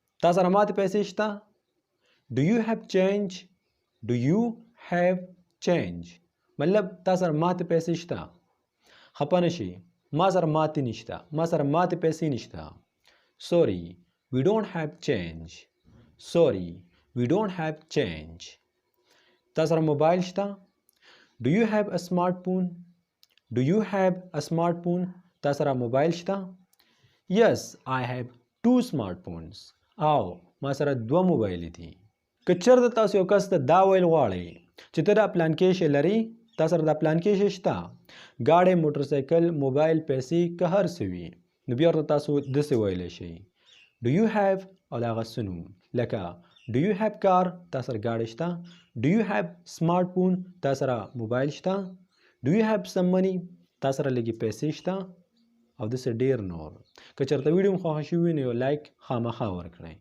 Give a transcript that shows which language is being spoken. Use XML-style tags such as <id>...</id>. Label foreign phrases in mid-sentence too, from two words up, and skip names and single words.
<ps>تاسو سره ماته پیسې شته؟</ps> <en>Do you have change? Do you have change?</en> <ps>مطلب تاسو سره ماته پیسې شته؟ خپه نشئ، ما سره ماته نشته، ما سره ماته پیسې نشته.</ps> <en>Sorry, we don't have change. Sorry, we don't have change.</en> <ps>تاسو سره موبایل شته؟</ps> <en>Do you have a smartphone? Do you have a smartphone?</en> <ps>تاسو سره موبایل شته؟</ps> <en>Yes, I have 2 smartphones.</en> <ps>او ما سره 2 موبایل دي. که چېرته تاسو یو کس ته دا ویل غواړئ چې ته دا پلان کې شی لري، تاسو سره دا پلان کې شی شته، ګاډی، موټرسایکل، موبایل، پیسې، که هر څه وي، نو بیا ورته تاسو داسې ویلی شئ.</ps> <en>Do you have</en> <ps>او د هغه څه نوم لکه</ps> <en>Do you have car؟</en> <ps>تاسو سره ګاډی شته.</ps> <en>Do you have smartphone؟</en> <ps>تاسو سره موبایل شته.</ps> <en>Do you have some money؟</en> <ps>تاسو سره لږې پیسې شته. او داسې ډېر نور. که چېرته ویډیو مو خوښه شوي وي نو یو لایک خامخا ورکړئ.</ps>